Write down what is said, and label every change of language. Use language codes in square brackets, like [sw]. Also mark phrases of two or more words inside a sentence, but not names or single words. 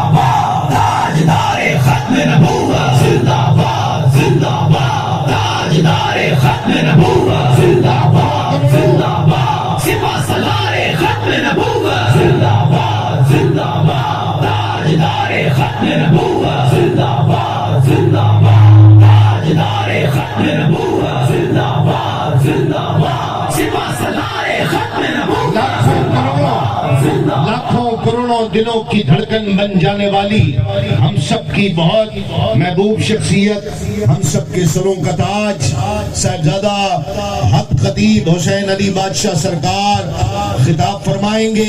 [ur] باد، تاجدار ختم نبوت زندہ باد، زندہ باد، تاجدار ختم نبوت زندہ باد، زندہ باد، سپہ سالار ختم نبوت زندہ باد، زندہ باد، تاجدار ختم نبوت زندہ باد، زندہ باد، تاجدار ختم نبوت زندہ باد، زندہ باد، سپہ سالار ختم نبوت لاکھوں کروڑوں دلوں کی دھڑکن بن جانے والی ہم سب کی بہت محبوب شخصیت، ہم سب کے سروں کا تاج صاحبزادہ حق خطیب حسین علی بادشاہ سرکار خطاب فرمائیں گے۔